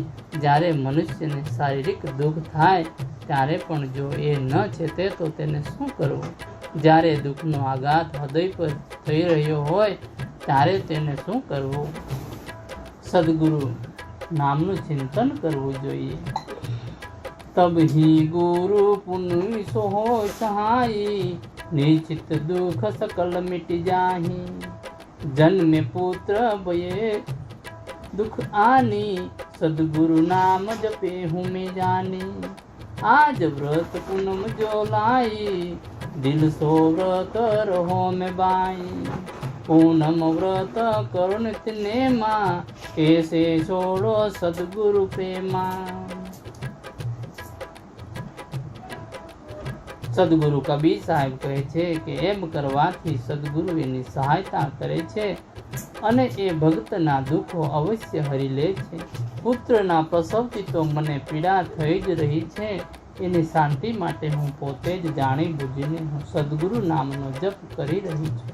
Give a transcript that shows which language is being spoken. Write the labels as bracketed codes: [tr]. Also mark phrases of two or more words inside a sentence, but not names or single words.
[gu] જ્યારે મનુષ્યને શારીરિક દુઃખ થાય ત્યારે પણ જો એ ન છેતે તો તેને શું કરવું? જ્યારે દુઃખનો આઘાત હૃદય પર થઈ રહ્યો હોય ત્યારે તેને શું કરવું? સદગુરુ નામનું ચિંતન કરવું જોઈએ. [hi] તબ ही गुरु पुनि सो हो सहाई, निश्चित दुख सकल मिट जाही. जन्म पुत्र भये दुख आनी, सदगुरु नाम जपे हूँ मैं जानी. आज व्रत पूनम जो लाई, दिल सो व्रत रहो में बाई. पूनम व्रत करो नित्य नेमा, कैसे छोड़ो सदगुरु प्रेमा. [gu] સદગુરુ કબીર સાહેબ કહે છે કે એમ કરવાથી સદગુરુ એની સહાયતા કરે છે અને એ ભક્તના દુઃખો અવશ્ય હરી લે છે. પુત્રના પ્રસવથી તો મને પીડા થઈ જ રહી છે, એની શાંતિ માટે હું પોતે જ જાણી બુજીને હું સદગુરુ નામનો જપ કરી રહી છું.